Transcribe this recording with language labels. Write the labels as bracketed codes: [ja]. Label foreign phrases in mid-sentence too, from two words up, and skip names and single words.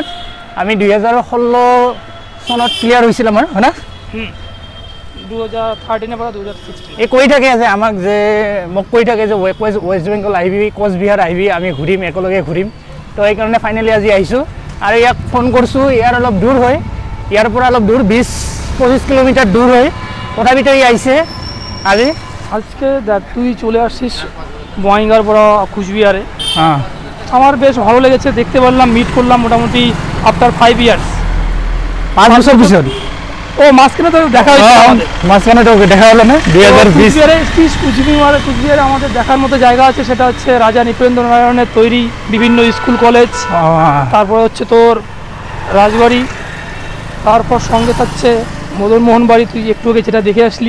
[as] আমি 2016 চনত ক্লিয়াৰ হৈছিল আমাৰ, হয় না? 2013 পৰা 2016 এই কৈ থাকে যে আমাক যে মোক কৈ থাকে যে ৱেষ্ট বেংগল আহিবি, কোচবিহাৰ আহিবি, আমি ঘূৰিম, একেলগে ঘূৰিম। তো সেইকাৰণে ফাইনেলি আজি আহিছোঁ আৰু ইয়াক ফোন কৰিছোঁ। ইয়াৰ অলপ দূৰ হয়, ইয়াৰ পৰা অলপ দূৰ 20-25 কিলোমিটার দূর হয়, তথাপিতো ই আইছে আজি। [bn] আজকে দেখ তুই চলে আসছিস বঙ্গাইগাঁর পৰা কুচবিহারে। হ্যাঁ, আমার বেশ ভালো লেগেছে, দেখতে পারলাম, মিট করলাম মোটামুটি [en] after 5 years, [bn] 5 বছর পিছন। ও মাঝখানে তো দেখা হয়েছে আমাদের। মাঝখানে তো দেখা হলো না 2020। কুচবিহারে এসছিস, কুচবিহারে আমাদের দেখার মতো জায়গা আছে, সেটা হচ্ছে রাজা নৃপেন্দ্র নারায়ণের তৈরি বিভিন্ন স্কুল কলেজ, তারপরে হচ্ছে তোর রাজবাড়ি, তারপর সঙ্গে থাকছে মদনমোহন বাড়ি, তুই একটু আগে যেটা দেখে আসলি।